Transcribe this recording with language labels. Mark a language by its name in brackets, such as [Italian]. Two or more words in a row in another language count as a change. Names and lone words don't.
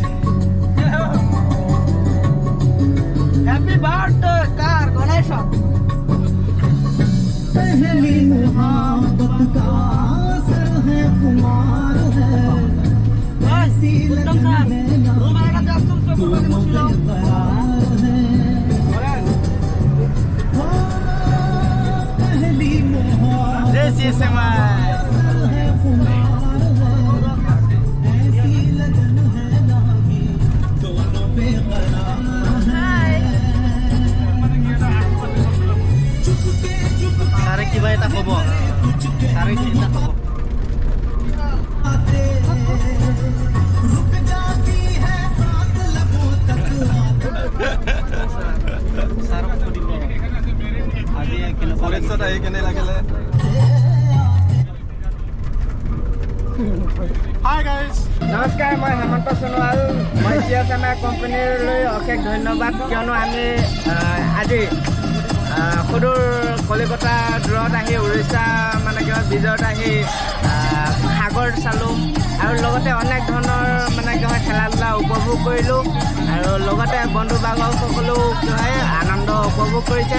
[English] happy birthday kar Ganesh. [Hindi] पहली मुहाबत का असर है, खुमार है, ऐसी लगन में ना तू मुझे करार है। हो, पहली मुहाबत [Assamese] জয় CSMI। [Hindi] है, खुमार है, ऐसी लगन है लागी, दोनों बेकरार है। [Assamese] ছাৰে কিবা এটা ক'ব, ছাৰে কি এটা ক'ব? [Hindi] रुक जाती है सांस लबों तक [Assamese] ছাৰক সুধিব আজি কেনেকুৱা ফৰেষ্টত আহি কেনে লাগিলে। নমস্কাৰ, মই হেমন্ত সোণোৱাল। মই CSMI কোম্পানীলৈ অশেষ ধন্যবাদ, কিয়নো আমি আজি সুদূৰ কলিকতা দূৰত আহি উৰিষ্যা মানে কি হয় বিজয়ত আহি সাগৰ চালোঁ আৰু লগতে অনেক ধৰণৰ মানে কি হয় খেলা ধূলা উপভোগ কৰিলোঁ আৰু লগতে বন্ধু বান্ধৱসকলেও কি হয় আনন্দ উপভোগ কৰিছে।